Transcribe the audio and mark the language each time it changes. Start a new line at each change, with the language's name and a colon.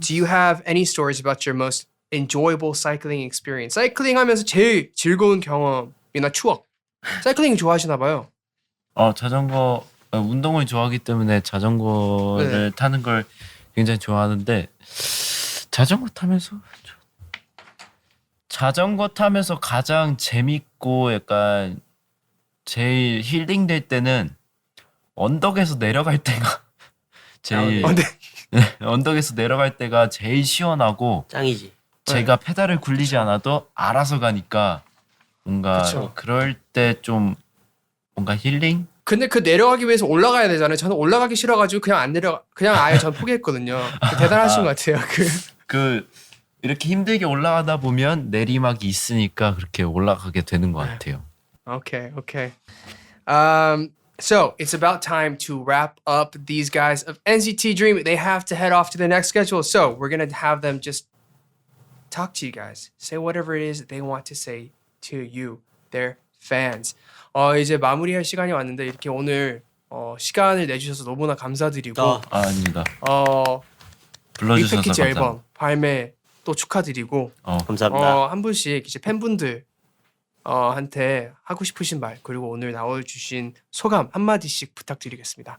English: Do you have any stories about your most enjoyable cycling experience?
Korean: 사이클링 하면서 제일 즐거운 경험이나 추억. 사이클링 좋아하시나 봐요. 자전거 운동을 좋아하기 때문에 자전거를 타는 걸 굉장히 좋아하는데 자전거 타면서 가장 재밌고 약간 제일 힐링될 때는 언덕에서 내려갈 때가 제일 언덕에서 내려갈 때가 제일 시원하고 짱이지. 제가 페달을 굴리지 않아도 알아서 가니까 뭔가 그쵸. 그럴 때 좀 뭔가 힐링? 근데 그 내려가기 위해서 올라가야 되잖아요. 저는 올라가기 싫어가지고 그냥 아예 전 포기했거든요. 대단하신 것 같아요. 그 이렇게 힘들게 올라가다 보면 내리막이 있으니까 그렇게 올라가게 되는 것 같아요.
English: Okay. So it's about time to wrap up these guys of NCT Dream. They have to head off to the next schedule. So we're gonna have them just talk to you guys. Say whatever it is they want to say to you, their fans.
Korean: 이제 마무리할 시간이 왔는데 이렇게 오늘 시간을 내주셔서 너무나 감사드리고 아닙니다. 불러주셔서 리패키지 감사합니다. 앨범 발매 또 축하드리고 감사합니다. 한 분씩 이제 팬분들 한테 하고 싶으신 말 그리고 오늘 나와주신 소감 한마디씩 부탁드리겠습니다.